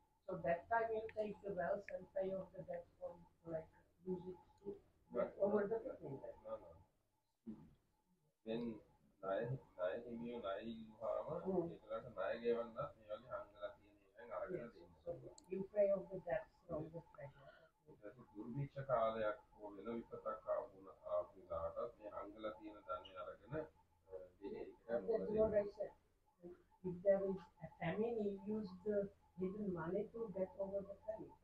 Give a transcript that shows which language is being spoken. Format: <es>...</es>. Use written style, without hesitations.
<en>So that time you take the wealth and pay off the debt or like use it to get over the famine. Then</en> <si>ණය හිමියෝ ණය ඉල්ලුවාම ඒකට ණය ගෙවන්නත් මේ වගේ හංගලා තියෙන එකෙන් අරගෙන දෙන්න.</si> <en>You pay off the debt from the treasure.</en> <si>ඒක දුර්භික්ෂ කාලයක් හෝ වෙන විපතක් ආපු ලාටත් මේ හංගලා තියෙන ධනෙ අරගෙන</si> <en>That's what I said. If there is a famine, you use the hidden money to get over the famine.</en>